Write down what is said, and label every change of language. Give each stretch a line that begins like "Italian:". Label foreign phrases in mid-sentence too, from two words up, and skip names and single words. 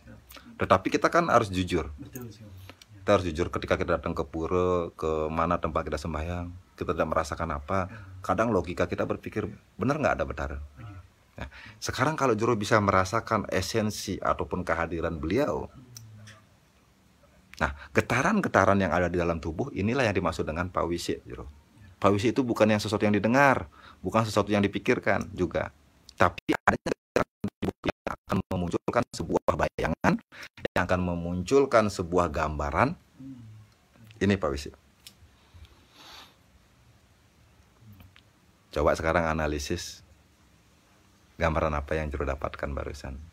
Indonesian: Tetapi kita kan harus jujur. Kita harus jujur ketika kita datang ke pura, ke mana tempat kita sembahyang, kita tidak merasakan apa. Kadang logika kita berpikir, bener nggak ada betar? Nah, sekarang kalau jero bisa merasakan esensi ataupun kehadiran beliau, nah, getaran-getaran yang ada di dalam tubuh inilah yang dimaksud dengan pawisi, jero. Pawisi itu bukan yang sesuatu yang didengar, bukan sesuatu yang dipikirkan juga, tapi adanya yang akan memunculkan sebuah bayangan, yang akan memunculkan sebuah gambaran. Ini pawisi. Coba sekarang analisis gambaran apa yang jero dapatkan barusan.